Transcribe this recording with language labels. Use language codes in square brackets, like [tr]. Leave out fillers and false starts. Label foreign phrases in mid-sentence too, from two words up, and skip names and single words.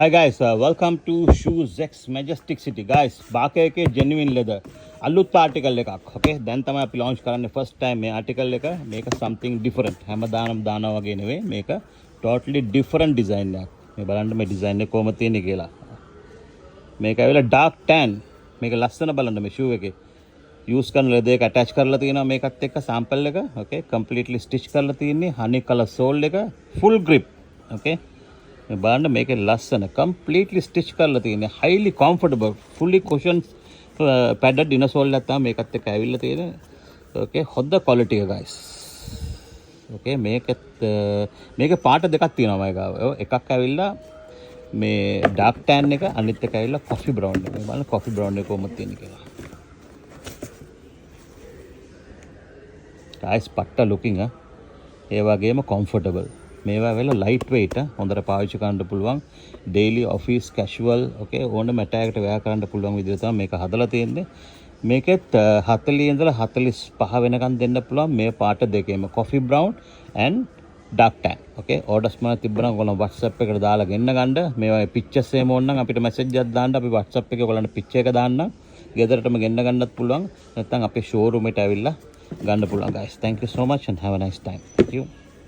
[en] Hi guys, welcome to Shoes X Majestic City. Guys, बाके genuine leather. [si] අලුත් ආටිකල් එකක්. Okay, දැන් තමයි අපි launch කරන්නේ [en] first time [si] මේ ආටිකල් එක. මේක [en] something different. [si] හැමදාම දානවා වගේ නෙවෙයි. මේක [en] totally different design [si] එකක්. මේ බලන්න මේ design එක කොහොමද තියෙන්නේ කියලා. මේක ඇවිල්ලා [en] dark tan. [si] මේක ලස්සන බලන්න මේ shoe එකේ. use කරන leather එක attach කරලා තියෙනවා මේකත් එක්ක sample එක. Okay, [en] completely stitch [si] කරලා තියෙන්නේ. [en] honey color sole එක, full grip. [si] Okay. මේ බලන්න මේකේ ලස්සන [en] completely stitch [si] කරලා තියෙන්නේ [en] highly comfortable fully cushioned padded inner sole [si] එකක් තමයි මේකත් එක්ක ඇවිල්ලා තියෙන්නේ. okay හොඳ quality එක guys. okay මේකේ පාට දෙකක් තියෙනවා මම ගාව. එකක් ඇවිල්ලා මේ [en] dark tan [si] එක අනිත් එක ඇවිල්ලා [en] coffee brown [si] එක. මේ බලන්න [en] coffee brown [si] එක කොහොමද තියෙන්නේ කියලා. guys පට්ට looking ඒ වගේම comfortable. මේවා වෙලා [en] light weight [si] හොඳට පාවිච්චි කරන්න පුළුවන් [en] daily office casual okay [si] ඕනම ඇටයකට වෙයා කරන්න පුළුවන් විදිහට තමයි මේක හදලා තියෙන්නේ. මේකෙත් 40 ඉඳලා 45 වෙනකන් දෙන්න පුළුවන් මේ පාට දෙකේම [en] coffee brown and dark tan. okay orders [si] මම තිබ්බනම් ඔයගොල්ලෝ WhatsApp එකට දාලා ගෙන්න ගන්න. මේවා පික්චර්ස් එහෙම ඕන නම් අපිට මැසේජ් එකක් දාන්න අපි WhatsApp එකේ ඔයගොල්ලන්ට පික්චර් එක දාන්න. ගෙදරටම ගෙන්න ගන්නත් පුළුවන්. නැත්නම් අපේ ෂෝරූම් එකට ඇවිල්ලා ගන්න පුළුවන් guys. [en] Thank you so much and have a nice time. Thank you.